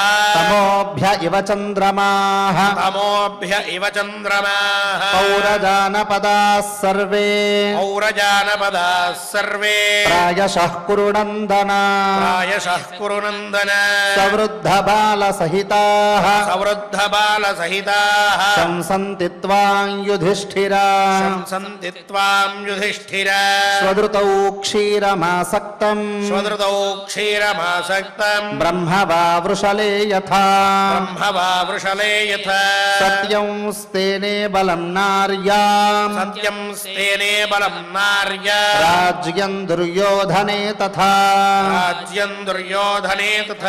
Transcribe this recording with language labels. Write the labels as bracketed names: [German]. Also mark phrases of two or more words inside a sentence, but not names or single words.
[Sanskrit] తమోభ్య ఇవ చంద్రమాః పౌరజానపదాః సర్వే ప్రాయశః కురు నందన సవృద్ధ బాల సహితాః శంసంతి త్వాం యుధిష్ఠిరా స్వదృతౌ క్షీరమాసక్తం शरीरमासक्तं ब्रह्म वा वृषले यथा ब्रह्म वा वृषले यथा सत्यं स्तेने बलं नार्याम् सत्यं स्तेने बलं नार्या राज्यं दुर्योधने तथा राज्यं दुर्योधने तथा